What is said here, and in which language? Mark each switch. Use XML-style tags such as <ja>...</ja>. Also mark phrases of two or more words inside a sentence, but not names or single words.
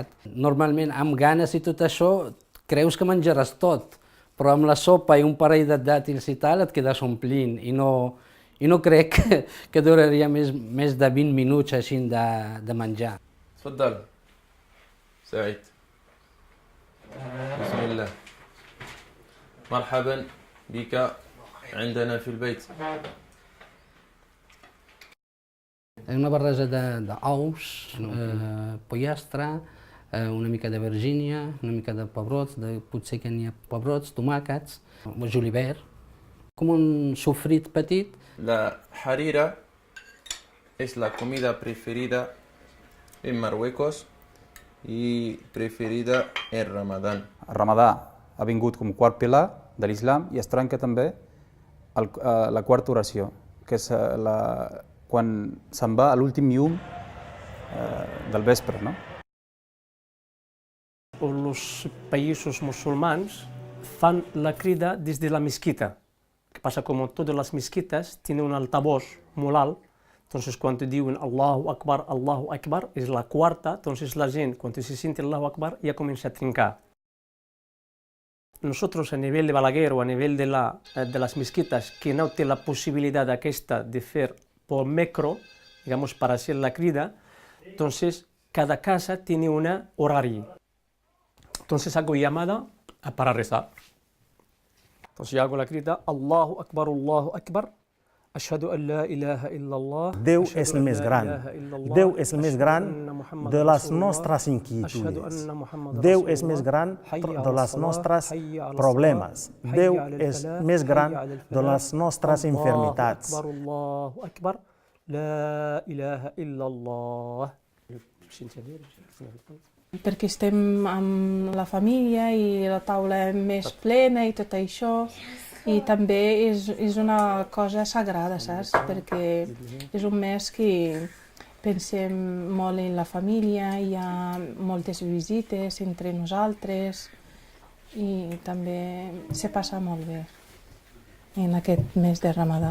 <ca>Normalment amb ganes i tot això creus que menjaràs tot, però amb la sopa i un parell de dàtils i tal et quedes omplint i no crec que duraria més de 20 minuts així de menjar.</ca> <ar>تفضل سعيد. بسم الله. مرحبا بك عندنا في البيت.</ar> <ca>Una barreja d'ous, pollastre, una mica de virgínia, una mica de pebrots, potser que n'hi ha pebrots, tomàquets, julivert, com un sofrit petit.</ca> <es>La harira es la comida preferida en Marruecos y preferida en Ramadán.</es> <ca>El Ramadà ha vingut com quart pilar de l'islam i es trenca també la quarta oració, que és quan se'n va a l'últim llum del vespre, no? Los països musulmans fan la crida des de la mesquita.</ca> <es>Que pasa como todas las mezquitas tienen un altavoz muy alto, entonces cuando diuen</es> <ar>الله أكبر,</ar> <es>es la cuarta, entonces la gente cuando se siente</es> <ar>الله أكبر</ar> <es>ya comienza a trincar. Nosotros a nivel de Balaguer o a nivel de las mezquitas que no tienen la posibilidad aquesta de hacer por micro, digamos para hacer la crida, entonces cada casa tiene una horario. Entonces hago llamada para rezar. Entonces yo hago la crida,</es> <ar>الله أكبر، أشهد أن لا إله إلا الله.</ar> <ca>Déu és el més gran. Déu és el més gran de les nostres inquietuds. Déu és més gran de les nostres problemes. Déu és més gran de les nostres enfermitats.</ca> <ar>لا إله إلا الله.</ar> <ca>Perquè estem amb la família i la taula més plena i tot això. I també és una cosa sagrada, saps? Perquè és un mes que pensem molt en la família, hi ha moltes visites entre nosaltres i també se passa molt bé en aquest mes de Ramadà.</ca>